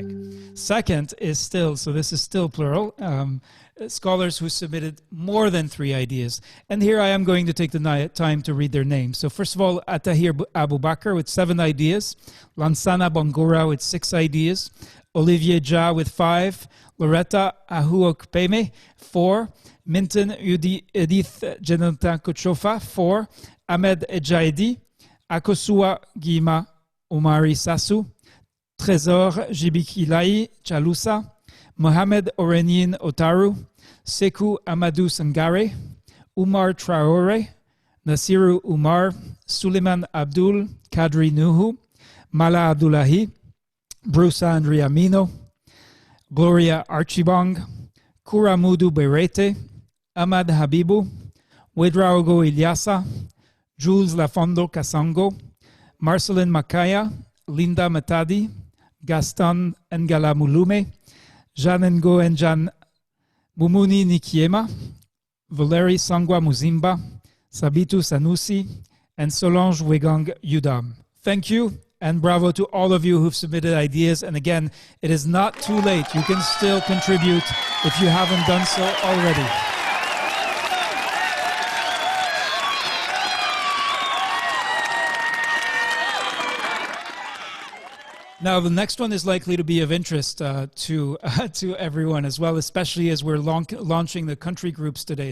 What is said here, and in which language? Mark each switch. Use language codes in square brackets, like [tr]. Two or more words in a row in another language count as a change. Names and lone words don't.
[en] Second is still, so this is still plural, scholars who submitted more than 3 ideas. And here I am going to take the time to read their names. So first of all, Atahir Abu Bakr with 7 ideas, Lansana Bongora with 6 ideas, Olivier Ja with 5, Loretta Ahuokpeme, 4, Minton Edith Jenanta Kochofa, 4, Ahmed Ejaidi, Akosua Gima Omari Sasu, Trésor Jibikilai Chalusa, Mohamed Orenin Otaru, Sekou Amadou Sangare, Umar Traore, Nasiru Umar, Suleiman Abdul, Kadri Nuhu, Mala Abdullahi, Bruce Andriamino, Gloria Archibong, Kuramudu Berete, Ahmad Habibu, Wedraogo Ilyasa, Jules Lafondo Kasango, Marcelin Makaya, Linda Matadi, Gaston Ngala Mulume, Janengo Enjan Bumuni Nikiema, Valeri Sangwa Muzimba, Sabitu Sanusi, and Solange Wegang Udam. Thank you. And bravo to all of you who've submitted ideas. And again, it is not too late. You can still contribute if you haven't done so already. Now, the next one is likely to be of interest to everyone as well, especially as we're launching the country groups today.